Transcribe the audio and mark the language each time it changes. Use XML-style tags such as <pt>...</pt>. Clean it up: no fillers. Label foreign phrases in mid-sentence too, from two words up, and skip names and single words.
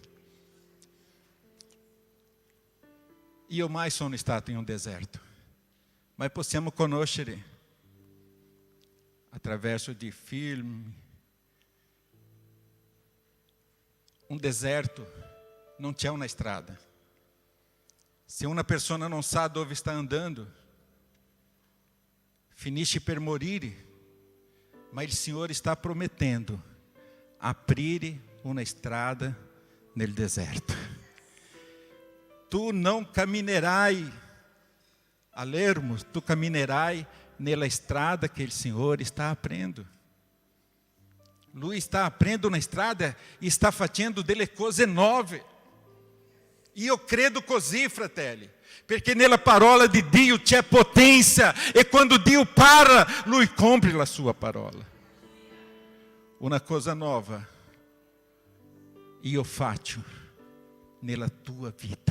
<it>Io mai sono stato in un deserto, ma possiamo conoscere attraverso di film. Un deserto non c'è una strada.</it> <pt>Se uma pessoa não sabe</pt> <it>dove</it> <pt>está andando,</pt> <it>finisce per morire, mas il Signore</it> <pt>está prometendo</pt> <it>aprire una strada nel deserto.</it> <pt>Tu não caminherai a lermos,</pt> <it>tu caminherai nella strada que il Signore</it> <pt>está aprendo. Lui está aprendendo na estrada e está</pt> <it>facendo delle cose nuove. E eu credo così, fratelli, perché nella parola di Dio c'è potenza e quando Dio parla, Lui cumpre la sua parola. Una cosa nuova io faccio nella tua vita.</it>